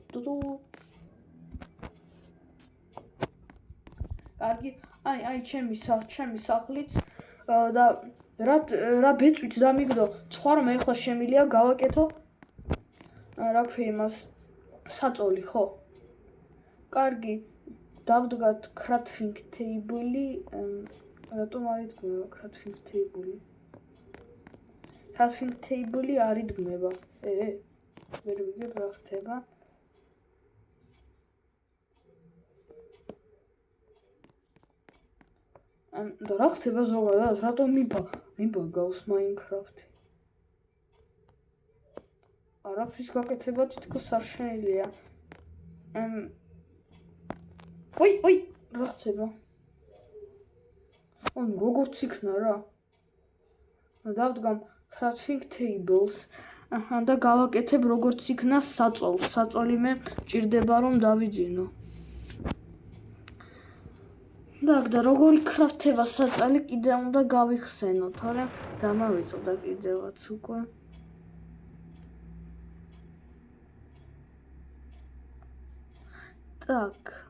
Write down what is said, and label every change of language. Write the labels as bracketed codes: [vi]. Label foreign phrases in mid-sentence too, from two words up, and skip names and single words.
[ka] კარგი, აი ჩემი სახლიც და რა ბეწვით დამიგდო სხვა რომ ეხლა შემიძლია გავაკეთო რა ქვია იმას საწოლი, ხო? კარგი, დავდგათ [en] crafting table- [ka] ი. რატომ არ იდგმება [en] crafting table- [ka] ი? [en] crafting table- [ka] ი არ იდგმება. ვერ ვიგებ რა ხდება. და რა ხდება ზოგადად? რატომ მიბაგავს Minecraft-ი? არაფრის გაკეთება თითქოს არ შეიძლება. ოი, რა ხდება? როგორც იქნა რა. დავდგამ [en] crafting tables. [ka] და გავაკეთებ როგორც იქნა საწოლს. საწოლი მე ჭირდება რომ დავიძინო. და როგორი კრაფტება საწოლი კიდე უნდა გავიხსენო, თორემ დამავიწყდა კიდევაც უკვე. [ru] Так.